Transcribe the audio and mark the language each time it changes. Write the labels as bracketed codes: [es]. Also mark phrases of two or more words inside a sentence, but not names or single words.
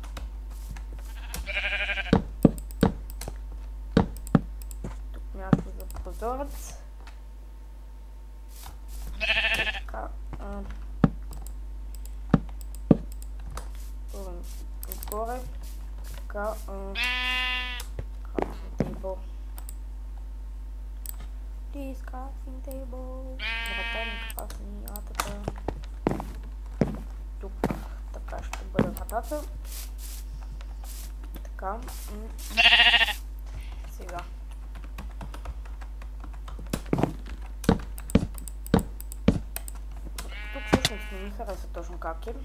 [bg] Тук място за прозорец. Така. Отгоре. Така. [en] Crafting table. This crafting table. [bg] Врата ми красни ятата. Тук така ще бъде вратата. Така. Сега. Тук всъщност не ми хареса точно как е.